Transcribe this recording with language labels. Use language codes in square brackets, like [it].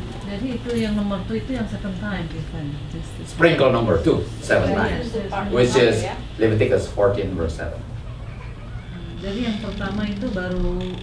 [id] Jadi itu yang nomor 2 itu yang [en] second time. Sprinkle number 2, 7 times. Which is Leviticus 14 verse 7. [id] Jadi yang pertama itu baru